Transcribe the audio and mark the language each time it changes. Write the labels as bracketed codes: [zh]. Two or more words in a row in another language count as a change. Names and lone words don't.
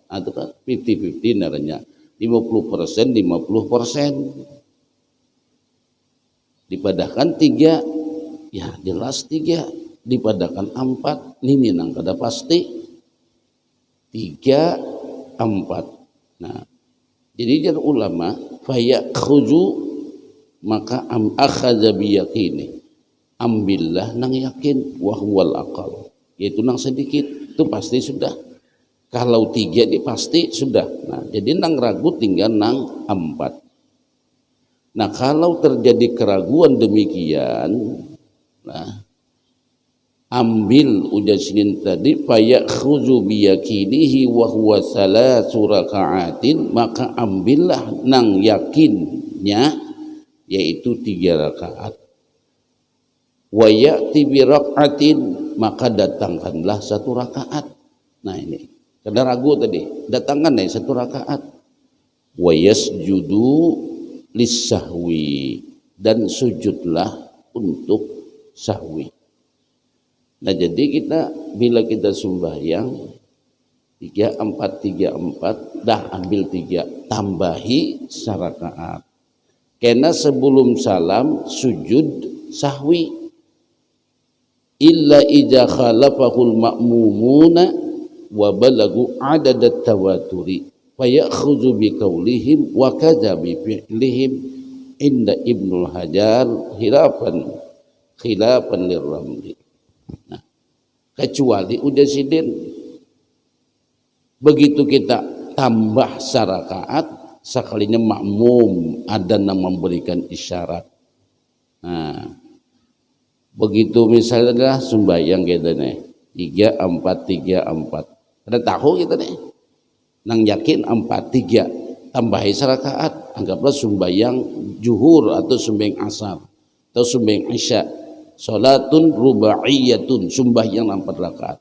[bjn] Itu kan 50-50 naranya, 50% 50%. Dipadahkan 3 ya jelas 3, dipadahkan 4 ini nang kada pasti 3 4. Nah jadi jar ulama fayakhudhu, [ar] maka أخذ باليقين, [bjn] ambillah nang yakin, [ar] وهو الأقل, [bjn] yaitu nang sedikit itu pasti sudah. Kalau 3 ini pasti sudah. Nah jadi nang ragu tinggal nang 4. Nah kalau terjadi keraguan demikian, nah ambil udah sinin tadi [ar] فيأخذ بيقينه وهو ثلاث ركعات, [bjn] maka ambillah nang yakinnya yaitu 3 rakaat. [ar] ويأتي بركعة, [bjn] maka datangkanlah 1 rakaat. Nah ini kada ragu tadi, datangkan 1 rakaat. [ar] ويسجد للسهو, [bjn] dan sujudlah untuk sahwi. Nah jadi kita bila kita sembahyang 3-4 dah ambil 3, tambahi 1 rakaat. Karena sebelum salam sujud sahwi. [ar] إلا إذا خالفه المأمومون وبلغوا عدد التواتر فيأخذ بقولهم وكذا بفعلهم عند ابن حجر خلافا خلافا للرملي. [bjn] Nah, kecuali udah sidin begitu kita tambah sarakaat sekalinya makmum ada yang memberikan isyarat. Nah, begitu misalnya sembahyang gitu nih 3-4 ada tahu gitu nih nang yakin 4-3 tambahi sarakaat, anggaplah sembahyang zuhur atau sembahyang asar atau sembahyang isya, [ar] صلاة رباعية, [bjn] sembahyang 4 rakaat.